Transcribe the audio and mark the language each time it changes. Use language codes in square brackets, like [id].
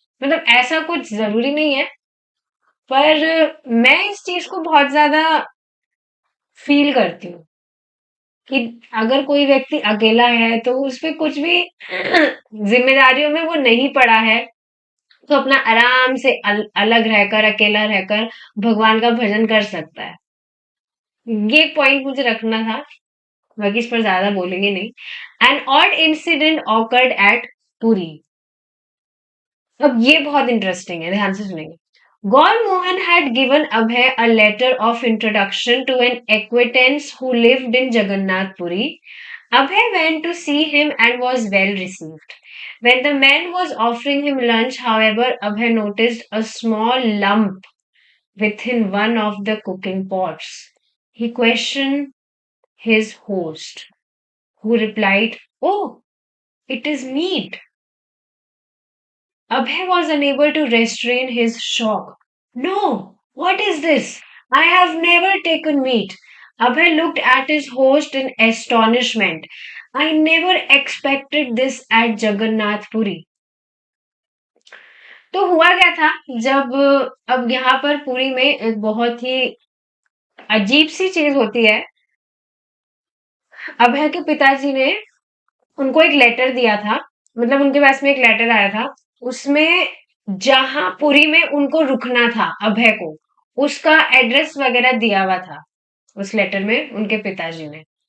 [hi] मतलब ऐसा कुछ जरूरी नहीं है पर मैं इस चीज को बहुत ज्यादा फील करती हूँ कि अगर कोई व्यक्ति अकेला है तो उसपे कुछ भी जिम्मेदारियों में वो नहीं पड़ा है तो अपना आराम से अलग रहकर अकेला रहकर भगवान का भजन कर सकता है। ये एक पॉइंट मुझे रखना था बाकी इस पर ज्यादा बोलेंगे नहीं। [en] An odd incident occurred at Puri. [hi] अब ये बहुत इंटरेस्टिंग है ध्यान से सुनेंगे। [en] Gaur Mohan had given Abhay a letter of introduction to an acquaintance who lived in Jagannath Puri. Abhay went to see him and was well received. When the man was offering him lunch, however, Abhay noticed a small lump within one of the cooking pots. He questioned his host, who replied, "Oh, it is meat." Abhay was unable to restrain his shock. "No, what is this? I have never taken meat." Abhay looked at his host in astonishment. "I never expected this at Jagannath Puri." [hi] तो हुआ क्या था जब अब यहाँ पर पुरी में एक बहुत ही अजीब सी चीज होती है अभय के पिताजी ने उनको एक लेटर दिया था, मतलब उनके पास में एक लेटर आया था, उसमें जहां पुरी में उनको रुकना था अभय को, उसका एड्रेस वगैरह दिया हुआ था उस लेटर में उनके पिताजी ने।